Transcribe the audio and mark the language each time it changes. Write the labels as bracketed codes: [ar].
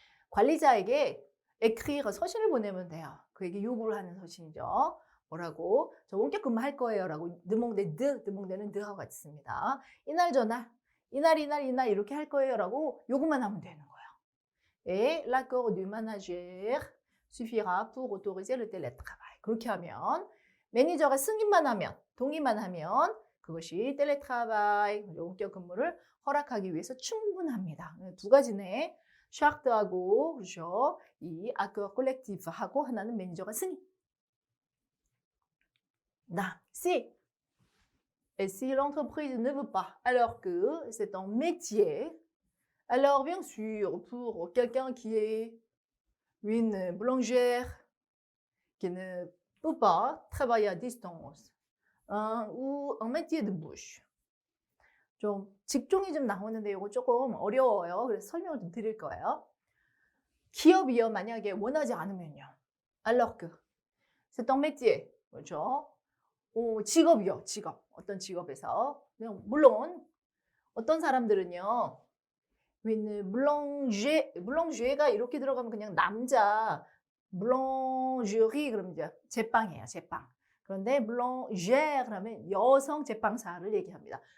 [ko] 관리자에게 에크리가 서신을 보내면 돼요. 그에게 요구를 하는 서신이죠. 뭐라고? 저 원격 근무할 거예요. 라고 드몽대는 드하고 같이 씁니다. 이날 저날, 이날 이렇게 할 거예요. 라고 요구만 하면 되는 거예요. [fr] Et l'accord du manager suffira pour autoriser le télétravail. [ko] 그렇게 하면 매니저가 승인만 하면, 동의만 하면 그것이 텔레트라바이, 원격 근무를 허락하기 위해서 충분합니다. 두 가지네. 샤크트하고 그렇죠. 이 [fr] accord collective [ko] 하고 하나는 매니저가 승인. [fr] Si l'entreprise ne veut pas, alors que c'est un métier, alors bien sûr, pour quelqu'un qui est une boulangère, qui ne peut pas travailler à distance, ou un métier de bouche. [ko] 좀 직종이 좀 나오는데 이거 조금 어려워요. 그래서 설명을 좀 드릴 거예요. 기업이요 만약에 원하지 않으면요. [fr] Alors que c'est un métier, [ko] 그렇죠? 직업이요, 직업. 어떤 직업에서 그냥 물론 어떤 사람들은요. 물렁쉐가 이렇게 들어가면 그냥 남자 물렁쉐리 그러면 이제 제빵이에요, 제빵. 그런데 물렁쉐 그러면 여성 제빵사를 얘기합니다.